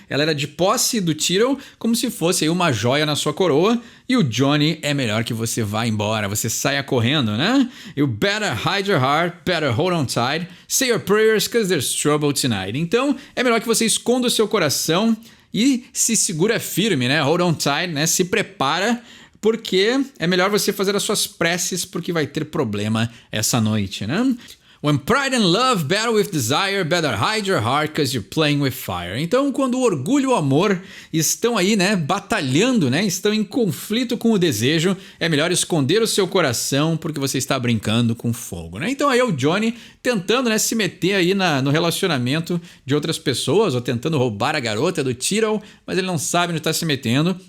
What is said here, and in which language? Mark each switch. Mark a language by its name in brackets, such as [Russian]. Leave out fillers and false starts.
[Portuguese] Ela era de posse do Tito como se fosse aí uma joia na sua coroa. E o Johnny é melhor que você vá embora, você saia correndo, né? [English] You better hide your heart, better hold on tight. Say your prayers cause there's trouble tonight. [Portuguese] Então é melhor que você esconda o seu coração e se segura firme, né? [English] Hold on tight, [Portuguese] né? Se prepara, porque é melhor você fazer as suas preces porque vai ter problema essa noite, né? [English] When pride and love battle with desire, better hide your heart cause you're playing with fire. [Portuguese] Então, quando o orgulho e o amor estão aí, né, batalhando, né, estão em conflito com o desejo, é melhor esconder o seu coração porque você está brincando com fogo, né? Então aí é o Johnny tentando, né, se meter aí no relacionamento de outras pessoas ou tentando roubar a garota do Tito, mas ele não sabe onde está se metendo.